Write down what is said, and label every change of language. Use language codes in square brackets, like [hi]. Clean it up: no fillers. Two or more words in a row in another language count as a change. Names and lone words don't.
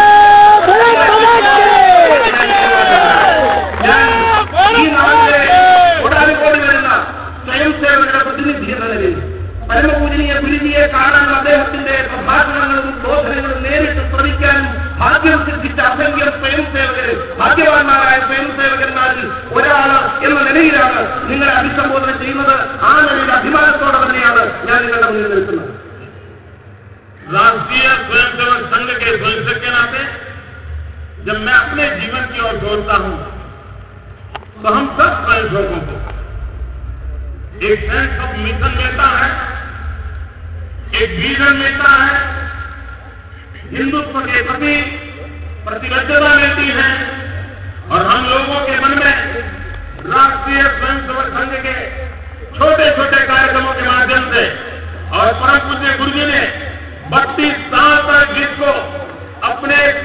[ml] ഞാൻ ഈ നാട്ടിലെ ഒരാളുകൂടി വരുന്ന സ്വയംസേവകരുടെ പ്രതിനിധി എന്ന നിലയിൽ പരമപൂജനീയ ഗുരുജിയെ കാണാനും അദ്ദേഹത്തിന്റെ പ്രഭാഷണങ്ങളും ബോധനങ്ങളും നേരിട്ട് ശ്രമിക്കാനും ഭാഗ്യം സിദ്ധിച്ച അസംഖ്യം സ്വയംസേവകര്, ഭാഗ്യവാന്മാരായ സ്വയംസേവകന്മാരിൽ ഒരാള് എന്ന നിലയിലാണ് നിങ്ങളെ അഭിസംബോധന ചെയ്യുന്നത്. ആ നിലയിൽ അഭിമാനത്തോടെ തന്നെയാണ് ഞാൻ നിങ്ങളുടെ മുന്നിൽ നിൽക്കുന്നത്. [hi] राष्ट्रीय स्वयंसेवक संघ के स्वयंसेवक के नाते जब मैं अपने जीवन की ओर जोड़ता हूं तो हम सब स्वयंसेवकों को एक [en] sense of mission [hi] मिलता है, एक विजन मिलता है, हिंदुत्व के प्रति प्रतिबद्धता मिलती है और हम लोगों के मन में राष्ट्रीय स्वयंसेवक संघ के छोटे छोटे कार्यक्रमों के माध्यम से और परम पूज्य गुरु जी ने 32 साल तक जिसको अपने